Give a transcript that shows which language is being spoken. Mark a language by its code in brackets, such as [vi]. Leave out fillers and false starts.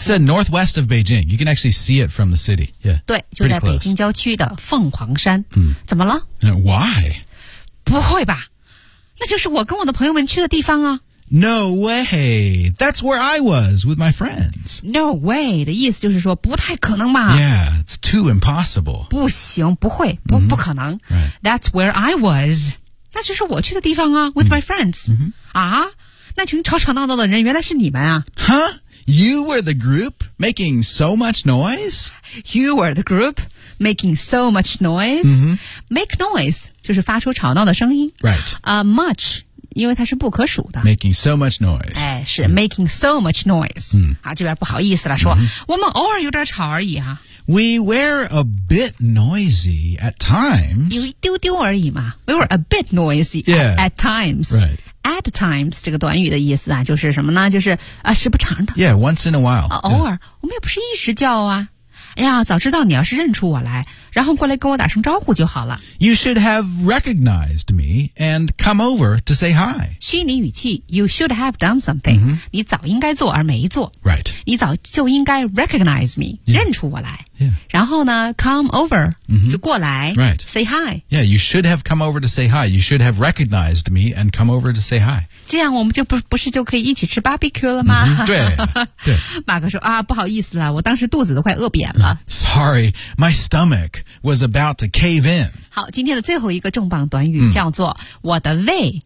[en] It's a northwest of Beijing You can actually see it from the city Yeah [zh] 对就在北京郊区的凤凰山、嗯、怎么了 [en] Why [zh] 不会吧那就是我跟我的朋友们去的地方啊 [en] No way! That's where I was with my friends. No way! [zh] 的意思就是说不太可能嘛。 [en] Yeah, it's too impossible. [zh] 不行，不会，不、mm-hmm. 不可能。 [en] Right. That's where I was. [zh] 那就是我去的地方啊 [en] ，with my friends.、 Mm-hmm. [zh] 啊，那群吵吵闹闹的人原来是你们啊。 Huh? [en] You were the group making so much noise? You were the group making so much noise?、 Mm-hmm. [zh] Make noise 就是发出吵闹的声音。 [en] Right. [zh] Much. 因为它是不可数的 [en] Making so much noise 哎，是、mm. Making so much noise、 mm. [zh] 啊，这边不好意思了说、mm-hmm. 我们偶尔有点吵而已啊 [en] We were a bit noisy at times [zh] 有一丢丢而已嘛 [en] We were a bit noisy、 yeah. at times、 right. [zh] At times 这个短语的意思啊就是什么呢就是、啊、时不常的 [en] Yeah, once in a while、 [zh] 啊、偶尔、yeah. 我们也不是一直叫啊哎呀早知道你要是认出我来然后过来跟我打声招呼就好了。 [en] You should have recognized me and come over to say hi. [zh] 虚拟语气 , [en] you should have done something.、 Mm-hmm. [zh] 你早应该做而没做。 [en] Right. [zh] 你早就应该 [en] recognize me,、 [zh] yeah. 认出我来。 [en] Yeah. [zh] 然后呢 , [en] come over,、 mm-hmm. [zh] 就过来。 [en] Right. Say hi. Yeah, you should have come over to say hi. You should have recognized me and come over to say hi. [zh] 这样我们就 不是就可以一起吃 barbecue 了吗、 mm-hmm. 对。对。马哥说啊不好意思了我当时肚子都快饿扁了。 [en] Sorry, my stomach. Was about to cave in. [zh] 好，今天的最后一个重磅短语叫做、嗯、我的胃、